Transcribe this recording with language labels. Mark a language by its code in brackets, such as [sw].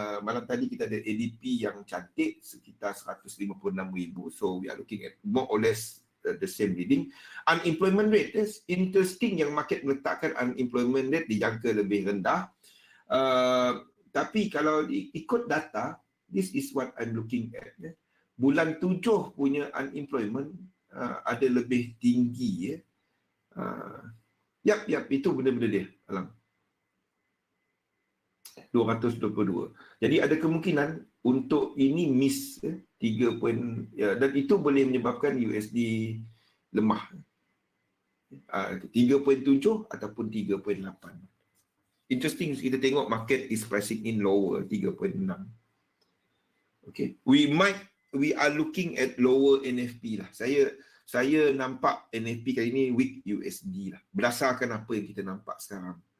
[ms] Malam tadi kita ada ADP yang cantik sekitar 156,000. [en] So we are looking at more or less the same reading. Unemployment rate is interesting [ms] yang market meletakkan unemployment rate dijangka lebih rendah. Tapi kalau ikut data, [en] this is what I'm looking at. [ms] Bulan 7 punya unemployment ada lebih tinggi Yap, itu benda-benda dia, Alam. 222. Jadi ada kemungkinan untuk ini miss 3 poin, dan itu boleh menyebabkan USD lemah. 3.7 ataupun 3.8. [en] Interesting, [ms] kita tengok [en] market is pricing in lower 3.6. Okay, we are looking at lower NFP lah. [ms] Saya nampak NFP kali ini [en] weak USD [ms] lah, berdasarkan apa yang kita nampak sekarang.